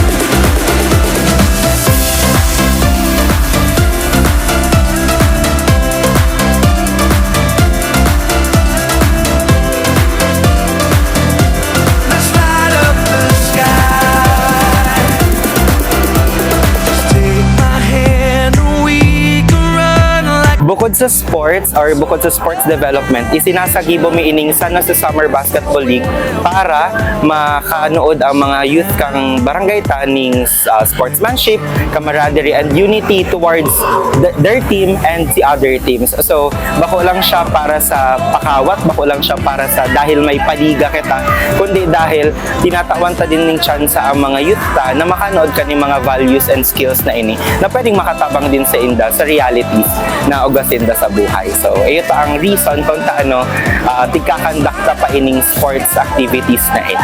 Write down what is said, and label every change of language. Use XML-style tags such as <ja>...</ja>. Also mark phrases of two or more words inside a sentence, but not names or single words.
<en>Let's light up the sky. Just take my hand and we can run like</en> <bik>Bukod sa sports or bukod sa</bik> <en>sports development,</en> <bik>isinasagibo mi ining San Jose Summer Basketball League para makanood ang mga youth kang barangay ta ning sportsmanship,</bik> <en>camaraderie and unity towards their team and the other teams.</en> <bik>So, bako lang siya para sa pakawat, bako lang siya para sa dahil may paliga kita, kundi dahil tinatawan ta din ning chance ang mga youth ta na makanood kani mga</bik> <en>values and skills</en> <bik>na ini na pwedeng makatabang din sa inda sa realities na ugasinda sa buhay. So, ito ang reason kung taano tigkakandakta pa ining</bik> <en>sports activities</en> <bik>na ini.</bik>